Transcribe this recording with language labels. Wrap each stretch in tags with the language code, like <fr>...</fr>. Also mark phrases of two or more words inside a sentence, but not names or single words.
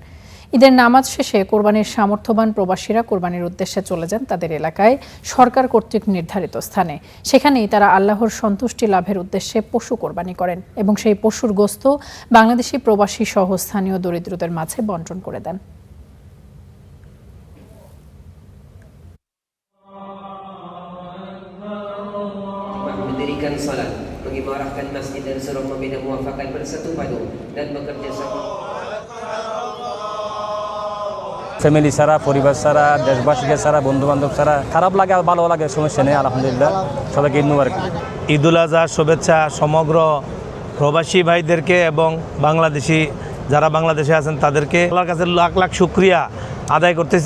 <bn>ঈদের নামাজ শেষে কোরবানির সামর্থ্যবান প্রবাসীরা কোরবানির উদ্দেশ্যে চলে যান তাদের এলাকায় সরকার কর্তৃক নির্ধারিত স্থানে। সেখানেই তারা আল্লাহর সন্তুষ্টি লাভের উদ্দেশ্যে পশু কোরবানি করেন এবং সেই পশুর গোশত বাংলাদেশি প্রবাসী সহ স্থানীয় দরিদ্রদের মাঝে বন্টন করে দেন।</bn> <ms>Mendirikan salat, mengimarahkan masjid dan suruh membina muafakat bersatu padu dan bekerja sama.</ms> <bn>ফ্যামিলি ছাড়া, পরিবার ছাড়া, দেশবাসীকে ছাড়া, বন্ধু বান্ধব ছাড়া খারাপ লাগে আর ভালো লাগে, সমস্যা নেই। আলহামদুলিল্লাহ, সবাইকে ঈদ মুবারক। ঈদুল আজহার শুভেচ্ছা সমগ্র প্রবাসী ভাইদেরকে এবং বাংলাদেশি যারা বাংলাদেশে আছেন তাদেরকে আল্লাহর কাছে লাখ লাখ শুকরিয়া আদায় করতেছি।</bn>